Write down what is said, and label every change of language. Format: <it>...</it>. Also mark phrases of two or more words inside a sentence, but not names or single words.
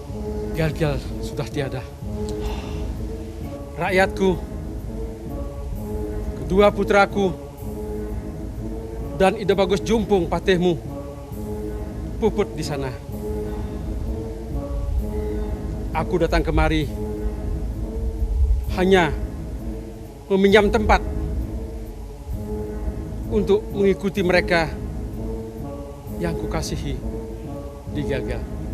<id>Gel-gel sudah tiada. Rakyatku Dua putraku dan Ida Bagus Jumpung patihmu puput di sana. Aku datang kemari hanya meminjam tempat untuk mengikuti mereka yang kukasihi di Gelgel.</id>